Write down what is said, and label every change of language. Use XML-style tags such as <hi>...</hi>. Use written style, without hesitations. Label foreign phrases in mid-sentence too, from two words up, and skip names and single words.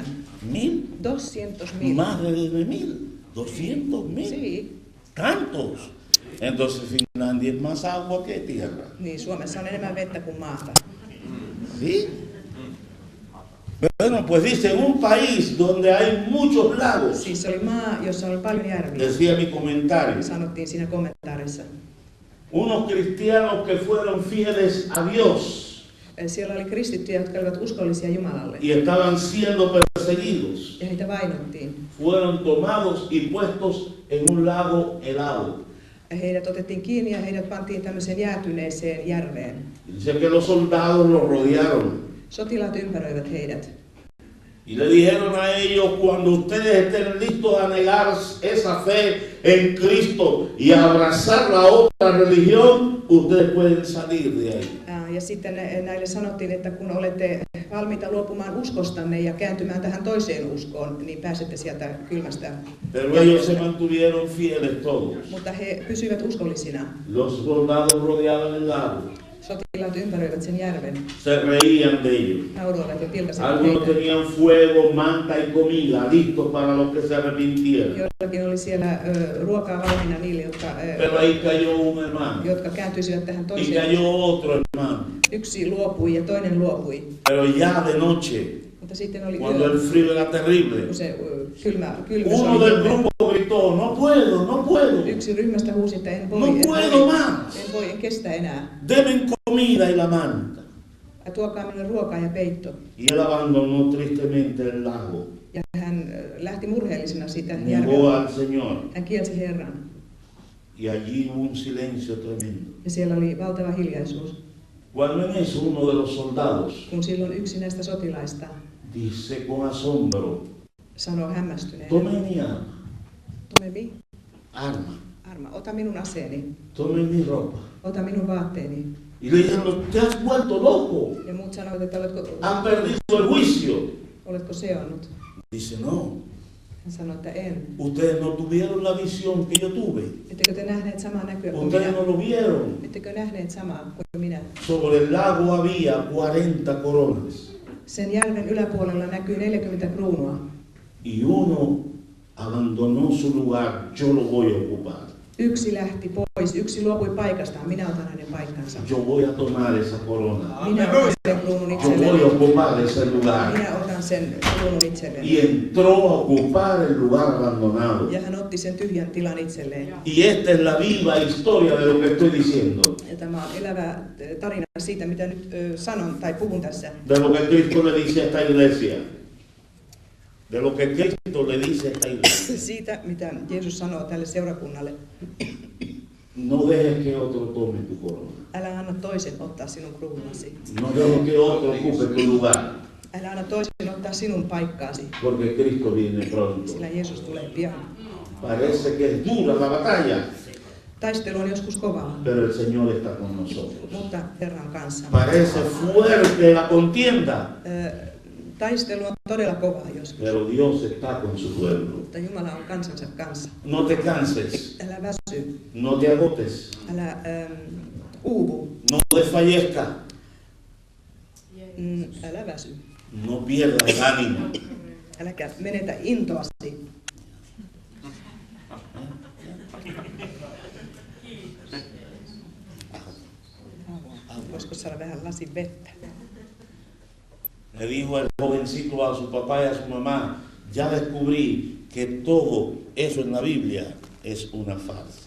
<es>1000, 200.000. más de 1000, 200.000, Sí. tantos. Entonces Finlandia es más agua que tierra.</es> <fi>Niin, Suomessa on enemmän vettä kuin maata.</fi> <es>¿Sí? Bueno, pues dice, en un país donde hay muchos lagos,</es> <fi>Siis se oli maa, jossa oli paljon järviä.</fi> <es>decía mi comentario,</es> <fi>Sanottiin siinä kommentaarissa.</fi> <es>unos cristianos que fueron fieles a Dios</es> <fi>Siellä oli kristittyjä, jotka olivat uskollisia Jumalalle.</fi> <es>y estaban siendo perseguidos,</es> <fi>Ja heitä vainottiin.</fi> <es>fueron tomados y puestos en un lago helado.</es> <fi>Heidät otettiin kiinni ja heidät pantiin tämmöiseen jäätyneeseen järveen.</fi> <es>Dice que los soldados los rodearon</es> <fi>Sotilaat ympäröivät heidät.</fi> <es>y le dijeron a ellos, cuando ustedes estén listos a negar esa fe en Cristo y a abrazar la otra religión, ustedes pueden salir de ahí.</es> <fi>Ja sitten näille sanottiin, että kun olette valmiita luopumaan uskostanne ja kääntymään tähän toiseen uskoon, niin pääsette sieltä kylmästä.</fi> <es>Pero ellos se mantuvieron fieles todos.</es> <fi>Mutta he pysyivät uskollisina.</fi> <es>Los soldados rodeaban el lago,</es> <fi>Sotilaat ympäröivät sen järven.</fi> <es>se reían de ellos.</es> <fi>Nauroivat ja pilkasivat</fi> <es>Algunos</es> <fi>heitä.</fi> <es>tenían fuego, manta y comida listos para los que se arrepintieran.</es> <fi>Joillakin oli siellä ruokaa valmiina niille,</fi> <es>Pero ahí cayó un hermano</es> <fi>jotka kääntyisivät tähän</fi> <es>y</es> <fi>toiseen.</fi> <es>cayó otro hermano.</es> <fi>Yksi luopui ja toinen luopui.</fi> <es>Pero ya de noche,</es> <fi>Mutta sitten oli</fi> <es>cuando el frío era terrible,</es> <fi>kun se kylmä</fi> <es>uno del</es> <fi>oli.</fi> <es>grupo gritó, no puedo, no puedo,</es> <fi>Yksi ryhmästä huusi, että en voi,</fi> <es>no puedo más.</es> <fi>en kestä enää.</fi> <es>Deben comida y la manta.</es> <fi>Tuokaa minulle ruokaa ja peitto.</fi> <es>Y él abandonó tristemente el lago.</es> <fi>Ja hän lähti murheellisena siitä</fi> <es>Negó</es> <fi>järveltä.</fi> <es>al Señor.</es> <fi>Hän kielsi Herran.</fi> <es>Y allí hubo un silencio tremendo.</es> <fi>Ja siellä oli valtava hiljaisuus.</fi> <es>Cuando en eso uno de los soldados</es> <fi>Kun silloin yksi näistä sotilaista</fi> <es>dice con asombro,</es> <fi>sanoo hämmästyneenä,</fi> <es>tome mi arma, Tome mi? arma, Arma,</es> <fi>ota minun aseeni,</fi> <es>tome mi ropa.</es> <fi>ota minun vaatteeni.</fi> <es>Y le dijeron, te has vuelto loco,</es> <fi>Ja muut sanoivat, että</fi> <es>has perdido el juicio.</es> <fi>oletko seonnut?</fi> <es>Dice, no,</es> <fi>Hän sanoi, että en.</fi> <es>ustedes no tuvieron la visión que yo tuve.</es> <fi>Ettekö te nähneet samaa näkyä kuin</fi> <es>Ustedes</es> <fi>minä?</fi> <es>no lo vieron.</es> <fi>Ettekö nähneet samaa kuin minä?</fi> <es>Sobre el lago había 40 coronas</es> <fi>Sen järven yläpuolella näkyy 40 kruunua.</fi> <es>y uno abandonó su lugar, yo lo voy a ocupar.</es> <fi>Yksi lähti pois, yksi luopui paikastaan, minä otan hänen paikkansa.</fi> <es>Yo voy a tomar esa corona.</es> <fi>Minä otan sen kruunun</fi> <es>Yo voy a</es> <fi>itselleni.</fi> <es>ocupar ese lugar.</es> <fi>Minä otan sen kruunun itselleni.</fi> <es>Y entró a ocupar el lugar abandonado.</es> <fi>Ja hän otti sen tyhjän tilan itselleen.</fi> <es>Y esta es la viva historia de lo que estoy diciendo.</es> <fi>Ja tämä on elävä tarina siitä, mitä nyt sanon tai puhun tässä.</fi> <es>De lo que Cristo le dice a esta iglesia. De lo que Cristo le dice a esta iglesia.</es> <fi>Siitä, mitä Jeesus sanoo tälle seurakunnalle.</fi> <es>No dejes que otro tome tu corona.</es> <fi>Älä anna toisen ottaa sinun kruunasi.</fi> <es>No dejes que otro ocupe tu lugar.</es> <fi>Älä anna toisen ottaa sinun paikkaasi,</fi> <es>Porque Cristo viene pronto.</es> <fi>sillä Jeesus tulee pian.</fi> <es>Parece que es dura la batalla,</es> <fi>Taistelu on joskus kovaa,</fi> <es>pero el Señor está con nosotros.</es> <fi>mutta Herra on kanssa.</fi> <es>Parece fuerte la contienda,</es> <fi>Taistelu on todella kovaa joskus,</fi> <es>pero Dios está con su pueblo.</es> <fi>mutta Jumala on kansansa kanssa.</fi> <es>No te canses,</es> <fi>Älä väsy,</fi> <es>no te agotes,</es> <fi>älä uuvu,</fi> <es>no desfallezca,</es> <fi>älä väsy,</fi> <es>no pierdas el ánimo.</es> <fi>äläkä menetä intoasi. Voisiko saada vähän lasin vettä?</fi> <es>Le dijo el jovencito a su papá y a su mamá, ya descubrí que todo eso en la Biblia es una farsa.</es>